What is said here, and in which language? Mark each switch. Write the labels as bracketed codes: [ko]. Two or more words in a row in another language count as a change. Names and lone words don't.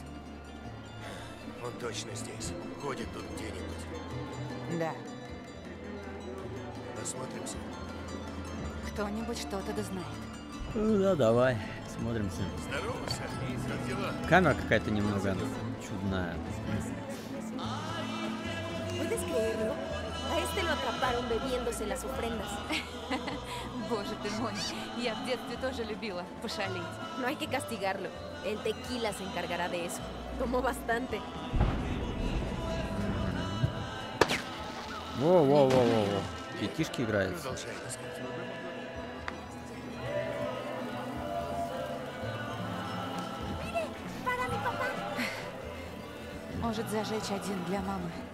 [ru] Он точно здесь. Ходит тут где-нибудь. Да. Осмотримся. Кто-нибудь что-то да знает. Ну да, давай, смотримся. Здорово, Сэр. Как дела? Камера какая-то немного чудная. [es] ¿Puedes creerlo? A este lo atraparon bebiéndose las ofrendas. [ru] Боже ты мой, я в детстве тоже любила пошалить. [es] No hay que castigarlo. El tequila se encargará de eso. Tomó bastante. [ru] Во-во-во-во-во. Детишки играются. Продолжай искать. Может зажечь один для мамы.